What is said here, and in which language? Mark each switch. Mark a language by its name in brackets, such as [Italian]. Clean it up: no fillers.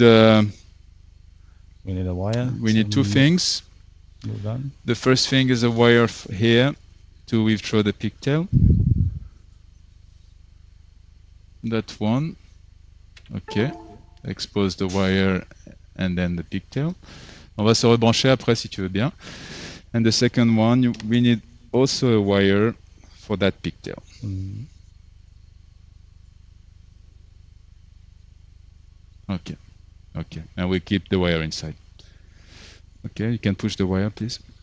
[English] We need a wire. we need two some things. glue gun. The first thing is a wire here to withdraw the pigtail. That one. Okay. Expose the wire and then the pigtail. [French] On va se rebrancher après si tu veux bien. [English] And the second one, we need also a wire for that pigtail. Mm. Okay. Okay. And we keep the wire inside. Okay, you can push the wire, please.